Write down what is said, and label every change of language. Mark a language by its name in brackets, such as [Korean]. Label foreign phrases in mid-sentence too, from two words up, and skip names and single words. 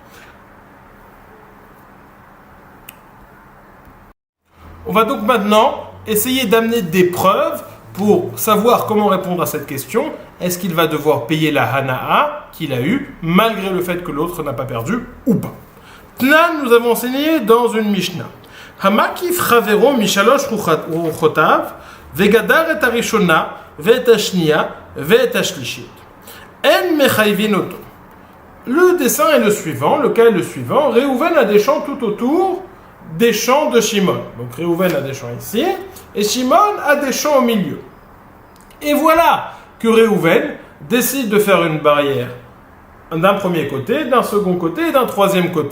[French] On va donc maintenant essayer d'amener des preuves pour savoir comment répondre à cette question. Est-ce qu'il va devoir payer la hana'a qu'il a eue, malgré le fait que l'autre n'a pas perdu ou pas? Tnan, nous avons enseigné dans une Mishnah. [Hebrew] המקיף חבירו משלש רוחותיו, וגדר את הראשונה, ואת השנייה, ואת השלישית. אין מחייבין אותו. [French] Le dessin est le suivant, le cas est le suivant. Réhouven a des champs tout autour des champs de Shimon. Donc Réhouven a des champs ici, et Shimon a des champs au milieu. Et voilà que Réhouven décide de faire une barrière d'un premier côté, d'un second côté et d'un troisième côté.